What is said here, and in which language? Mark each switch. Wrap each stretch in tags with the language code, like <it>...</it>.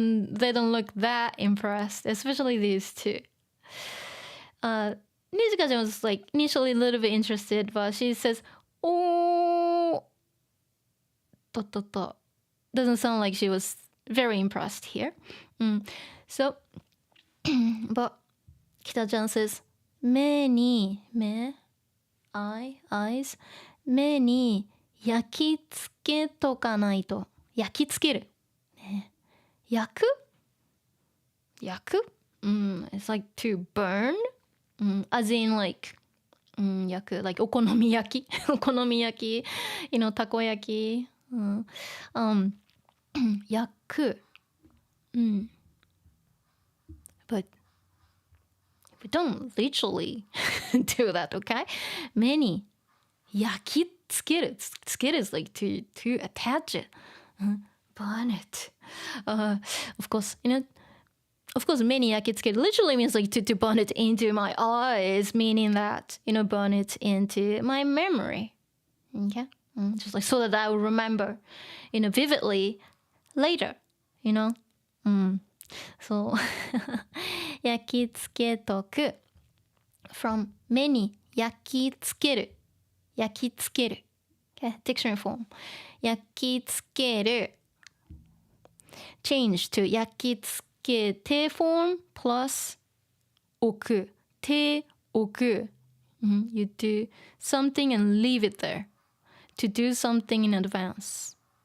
<en>They don't look that impressed, especially these two. Nijika was like initially a little bit interested, but she says, oh, doesn't sound like she was very impressed here. So, but Kita-chan says, 目に、eyes,</en> <ja>目に焼き付けとかないと。焼き付ける。</ja> <en>ね、焼く It's like to burn, as in like, 焼く like お好み焼きお好み焼きたこ焼き、焼く、but we don't literally do that, okay?</en> <ja>目に焼き付ける、</ja> <en>つける is like to attach it, burn it. Of course, of course, 目に焼き付ける literally means like to burn it into my eyes, meaning that, burn it into my memory. Okay? Just like so that I will remember, vividly later, So, 焼き付けとく from 目に焼き付ける。焼き付ける。Okay? Dictionary form. 焼き付ける。 change to 焼き付けて form plus 置く。</en> <ja>手置く。</ja> <en>You do something and leave it there. To do something in advance.</en>